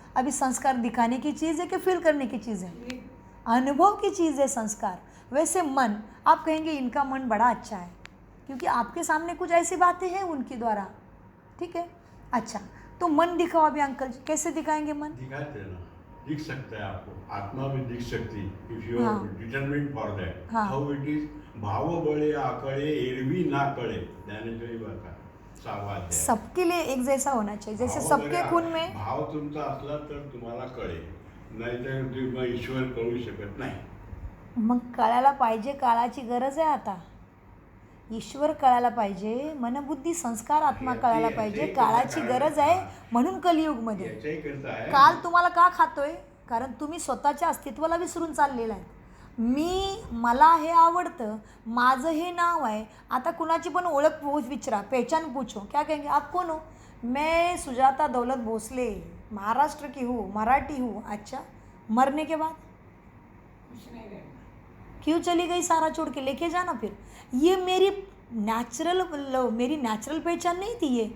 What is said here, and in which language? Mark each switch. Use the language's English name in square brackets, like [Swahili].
[Hindi] अभी संस्कार दिखाने की चीज़ है कि फील करने की चीज़ है? अनुभव की चीज़ है संस्कार। वैसे मन, आप कहेंगे इनका मन बड़ा अच्छा है क्योंकि आपके सामने कुछ ऐसी बातें हैं उनके द्वारा, ठीक है। अच्छा, तो मन दिखाओ अभी अंकल जी, कैसे दिखाएंगे मन? दिखाते हैं ना, दिख सकता है आपको, आत्मा में दिख सकती, [English] if you [Hindi] हाँ. [English] Are determined for that. [Hindi] हाँ. [English] how it is, [Marathi] भाव बळे आकळे एरवी ना कळे, ज्ञानेश्वरी बाबा सावा अध्याय। [Hindi] सबके लिए एक जैसा होना चाहिए, जैसे [Marathi] भाव [Hindi] सबके [Marathi] बळे- [Hindi] खून में। [Marathi] भाव तुमचा असला तर तुम्हाला कळेल, नाहीतर तुम्ही ईश्वर कळू शकत नाही। मग कळायला पाहिजे, काळाची गरज आहे आता। ईश्वर कळायला पाहिजे, मनबुद्धी संस्कार आत्मा कळायला पाहिजे, काळाची गरज आहे म्हणून कलियुगमध्ये। याच्याही करता आहे काल तुम्हाला का खातोय? कारण तुम्ही स्वतःच्या अस्तित्वाला विसरून चाललेला आहे। मला हे आवडतं, माझं हे नाव आहे। आता कुणाची पण ओळख विचारा, [Hindi] पहचान पूछो, क्या कहेंगे आप कौन हो? मैं सुजाता दौलत भोसले, महाराष्ट्र की हूँ, मराठी हूँ। अच्छा, मरने के बाद क्यों चली गई सारा छोड़ के? लेके जाना फिर। ये मेरी नेचुरल पहचान नहीं थी।